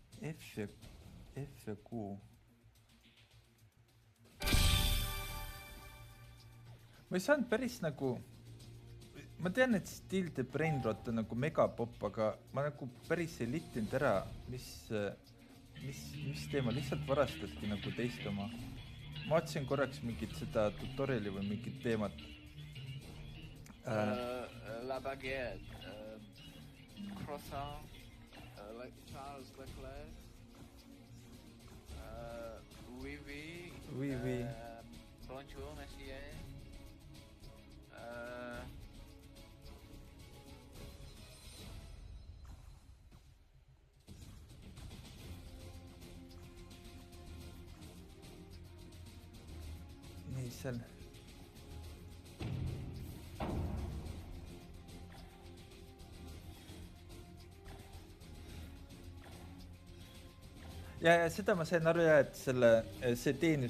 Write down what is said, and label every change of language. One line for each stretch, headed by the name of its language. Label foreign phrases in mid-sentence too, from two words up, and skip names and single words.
Estonian: F ja Q. Ma ei saanud päris nagu... Ma tean, et Still the Brainrot on nagu megapopp, aga ma nagu päris ei littinud ära, mis teema, lihtsalt varastatki nagu teist oma. Ma otsin korraks mingit seda tutoriali või mingit teemat.
French: La baguette, croissant,
English: like Charles Leclerc,
French: oui, oui. Oui, oui. Bonjour, monsieur.
Estonian: Nii, seal. Ja seda ma sain aru, et see teenis.